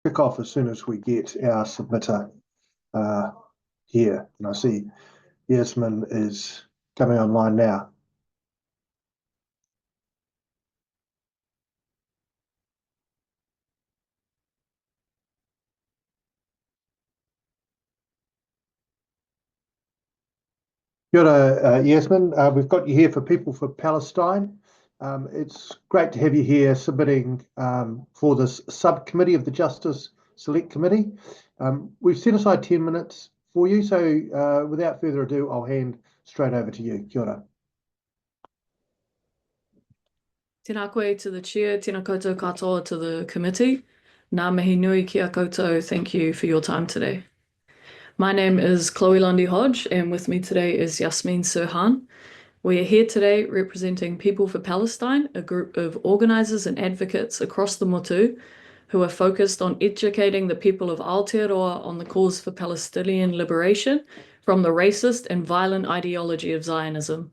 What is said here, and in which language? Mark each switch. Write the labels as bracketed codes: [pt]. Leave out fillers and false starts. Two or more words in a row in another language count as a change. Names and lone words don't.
[en] kick off as soon as we get our submitter here. And I see Yasmin is coming online now. [mi] Kia ora, Yasmin. [en] We've got you here for People for Palestine. It's great to have you here submitting for this subcommittee of the Justice Select Committee. We've set aside 10 minutes for you, so without further ado, I'll hand straight over to you. [mi] Kia ora. Tēnā koe [en] to the chair, [mi] tēnā koutou katoa [en] to the committee. [mi] Ngā mihi nui ki a koutou, [en] thank you for your time today. My name is Chloe Lundy Hodge, and with me today is Yasmin Serhan. We are here today representing People for Palestine, a group of organisers and advocates across the Motu who are focused on educating the people of Aotearoa on the cause for Palestinian liberation from the racist and violent ideology of Zionism.